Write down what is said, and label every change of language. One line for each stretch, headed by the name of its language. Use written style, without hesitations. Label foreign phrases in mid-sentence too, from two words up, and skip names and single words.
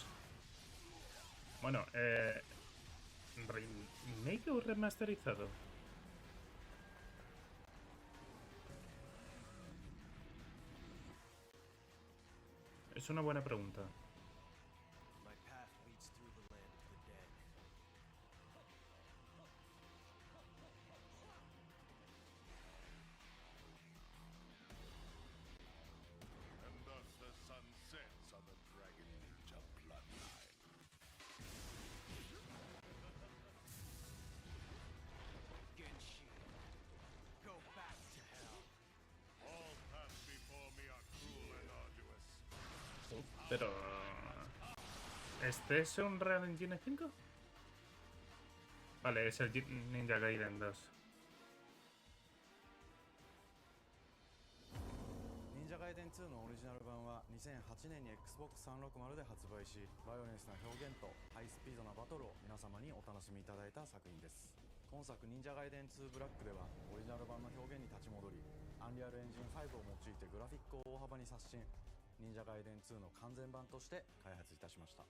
Spanish: Bueno, remake o remasterizado. Es una buena pregunta.
English: My path leads through the land of the dead. And thus the sun sets on the Dragon Ninja bloodline. Genshin, go back to hell. All paths before me are cruel and arduous.
Spanish: Pero... ¿Este es un Real Engine 5? Vale, es el Ninja Gaiden 2.
Japanese: 忍者ガイデン2のオリジナル版は2008年に Xbox360 で発売し、バイオレンスな表現とハイスピードなバトルを皆様にお楽しみいただいた作品です。今作忍者ガイデン2ブラックではオリジナル版の表現に立ち戻り、アンリアルエンジン5を用いてグラフィックを大幅に刷新、忍者ガイデン2の完全版として開発いたしました。